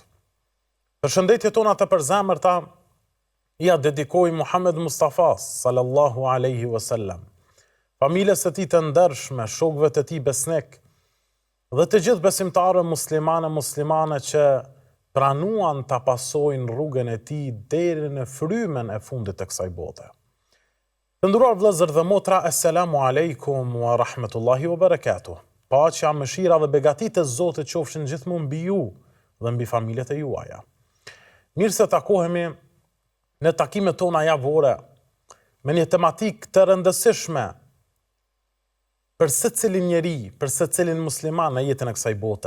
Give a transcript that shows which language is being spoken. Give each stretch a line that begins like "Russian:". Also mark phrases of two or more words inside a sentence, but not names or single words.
Albanian: Përshëndetjet tona të përzemërta ja dedikoj Muhammed Mustafa
Arabic: صلى الله عليه وسلم,
Albanian: familjes së tij të ndershme, shokëve të tij besnik dhe të gjithë besimtarë muslimane që pranuan ta pasojnë rrugën e tij deri në frymen e fundit të kësaj bote. Të nderuar vëllezër dhe motra,
Arabic: السلام عليكم ورحمة الله وبركاته.
Albanian: Paqja, mëshira dhe begatit e Zotit qofshin gjithmonë mbi ju dhe mbi familjet e juaja. Mirë se takohemi në takimet tona javore me një tematik të rëndësishme për secilin njeri, për secilin musliman në jetën e kësaj bote.